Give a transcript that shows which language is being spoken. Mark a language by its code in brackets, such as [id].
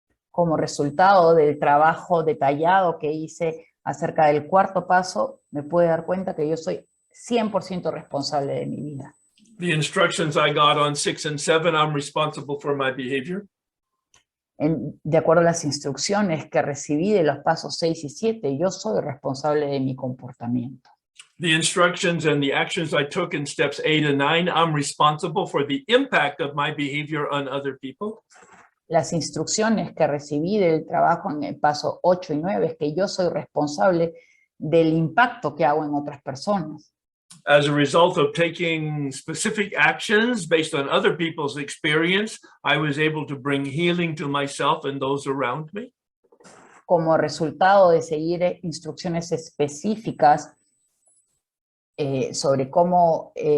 [es] Como resultado del trabajo detallado que hice acerca del 4º paso, me pude dar cuenta que yo soy 100% responsable de mi vida. [en] The instructions I got on 6 and 7, I'm responsible for my behavior. [es] De acuerdo a las instrucciones que recibí de los pasos 6 y 7, yo soy responsable de mi comportamiento. [en] The instructions and the actions I took in steps 8 and 9, I'm responsible for the impact of my behavior on other people. [es] Las instrucciones que recibí del trabajo en el paso 8 y 9 es que yo soy responsable del impacto que hago en otras personas. [en] As a result of taking specific actions based on other people's experience, I was able to bring healing to myself and those around me. [es] Como resultado de seguir instrucciones específicas sobre cómo